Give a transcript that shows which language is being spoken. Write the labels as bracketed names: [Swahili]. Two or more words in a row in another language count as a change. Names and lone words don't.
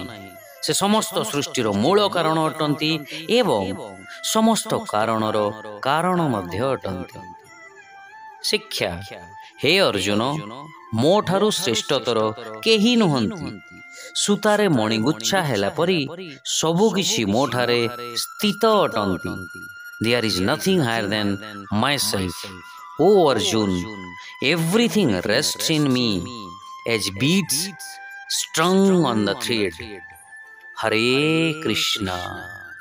[Odia] ସେ ସମସ୍ତ ସୃଷ୍ଟିର ମୂଳ କାରଣ ଅଟନ୍ତି ଏବଂ ସମସ୍ତ କାରଣର କାରଣ ମଧ୍ୟ ଅଟନ୍ତି। ଶିକ୍ଷା ହେ ଅର୍ଜୁନ ମୋ ଠାରୁ ଶ୍ରେଷ୍ଠତର କେହି ନୁହନ୍ତି। ସୂତାରେ ମଣିଗୁଚ୍ଛା ହେଲା ପରି ସବୁକିଛି ମୋ ଠାରେ ସ୍ଥିତ ଅଟନ୍ତି। [English] There is nothing higher than myself. O Arjun, everything rests in me as beads strung on the thread. Hare Krishna.